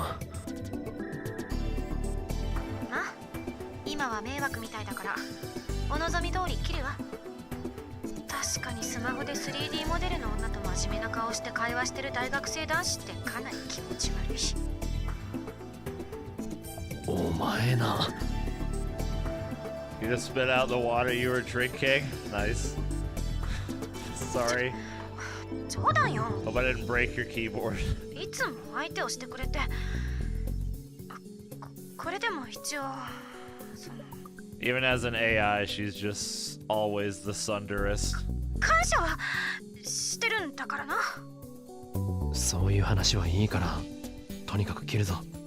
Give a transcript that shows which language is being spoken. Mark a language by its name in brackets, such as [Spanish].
[Japanese] まあ今は迷惑みたいだからお望み通り切るわ。確かにスマホで 3D モデルの女と真面目な顔して会話してる大学生男子ってかなり気持ち悪いし。お前な。 [English] You just spit out the water you were drinking? Nice. Sorry. [Japanese] 冗談よ。 [English] Hope I didn't break your keyboard. [Japanese] いつも相手をしてくれて、これでも一応その [English] Even as an AI, she's just always the sunderest. [Japanese] 感謝はしてるんだからな。そういう話はいいから、とにかく切るぞ。